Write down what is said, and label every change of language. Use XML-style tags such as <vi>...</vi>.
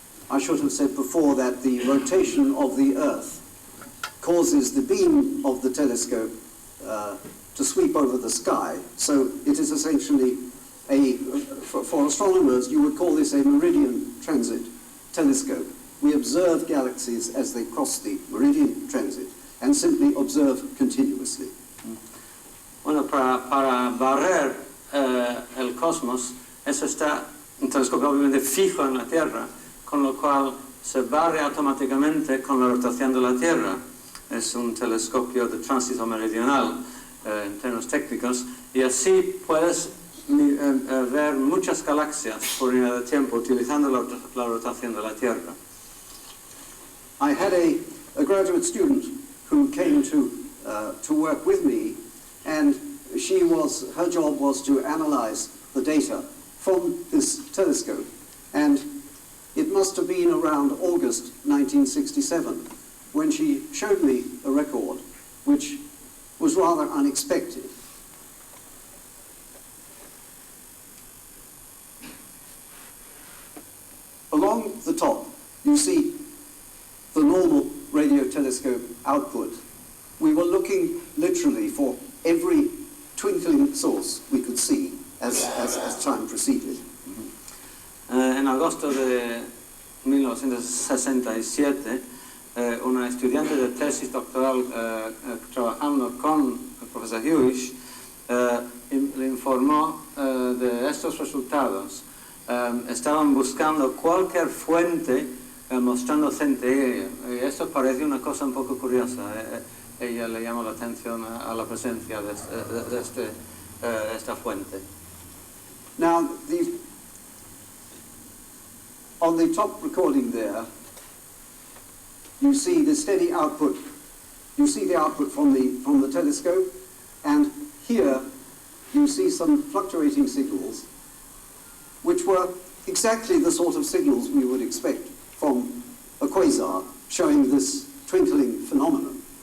<en>I should have said before that the rotation of the Earth causes the beam of the telescope to sweep over the sky, so it is essentially for astronomers you would call this a meridian transit telescope. We observe galaxies as they cross the meridian transit and simply observe continuously.</en> <es>Bueno, para barrer el cosmos, eso está un telescopio obviamente fijo en la Tierra, con lo cual se barre automáticamente con la rotación de la Tierra. Es un telescopio de tránsito meridional en términos técnicos, y así puedes ver muchas galaxias por unidad de tiempo utilizando la rotación de la Tierra.</es> <en>I had a graduate student who came to work with me, and her job was to analyze the data from this telescope, and it must have been around August 1967 when she showed me a record which was rather unexpected. Along the top, you see the normal radio telescope output. We were looking literally for every twinkling source we could see as time proceeded.</en> <es>En agosto de 1967, una estudiante de tesis doctoral trabajando con el profesor Hewish le informó de estos resultados. Estaban buscando cualquier fuente mostrando centellas, y esto parece una cosa un poco curiosa. Ella le llamó la atención a la presencia de esta fuente.</es> <en>Now, on the top recording there, you see the steady output. You see the output from the telescope, and here you see some fluctuating signals, which were exactly the sort of signals we would expect from a quasar showing this twinkling phenomenon.</en>